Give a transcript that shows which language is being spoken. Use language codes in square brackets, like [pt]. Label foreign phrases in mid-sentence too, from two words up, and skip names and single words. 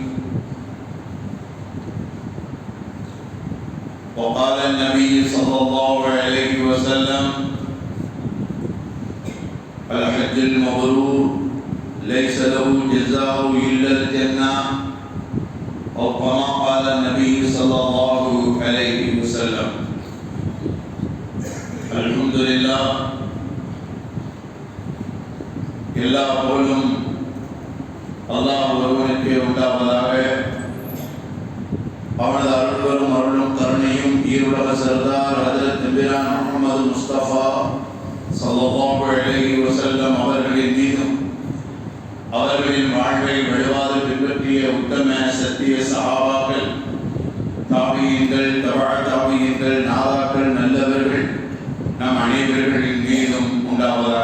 [ar] وقال النبي صلى الله عليه وسلم: الحج المبرور ليس له جزاء إلا الجنة، أو كما قال النبي صلى الله عليه وسلم. الحمد لله. [ta] எல்லா புகழும் அல்லாஹ் ஒருவனுக்கே உண்டாவதாக. அவனது அருள்வரும் அருளும் கருணையும் ஈருலக சர்தார் ஹஜ்ரத் நபிரான் முஹம்மது முஸ்தபா [ar] صلى الله عليه وسلم [ta] அவர்களின் மீதும் அவர்களின் வாழ்வை வழிவாது பின்பற்றிய உத்தம சத்திய சஹாபாக்கள், தாபியீன்கள், தபஅ தாபியீன்கள், நாதாக்கள், நல்லவர்கள் நம் அனைவர்களின் மீதும் உண்டாவதாக.